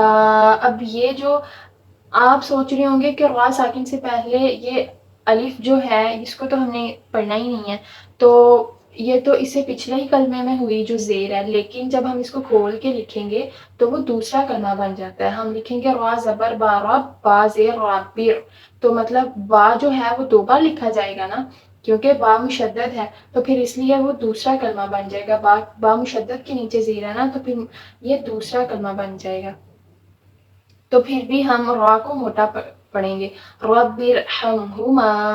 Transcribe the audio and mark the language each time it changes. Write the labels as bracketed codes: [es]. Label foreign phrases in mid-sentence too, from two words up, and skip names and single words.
[ur] اب یہ جو آپ سوچ رہے ہوں گے کہ را ساکن سے پہلے یہ الف جو ہے اس کو تو ہم نے پڑھنا ہی نہیں ہے، تو یہ تو اس سے پچھلے ہی کلمے میں ہوئی جو زیر ہے، لیکن جب ہم اس کو کھول کے لکھیں گے تو وہ دوسرا کلمہ بن جاتا ہے. ہم لکھیں گے را زبر با رب با زیر رابر، تو مطلب با جو ہے وہ 2 بار لکھا جائے گا نا کیونکہ با مشدد ہے، تو پھر اس لیے وہ دوسرا کلمہ بن جائے گا. با مشدد کے نیچے زیر ہے نا تو پھر یہ دوسرا کلمہ بن جائے گا. تو پھر بھی ہم را کو موٹا پڑھیں گے. [ar] رب ارحمہما.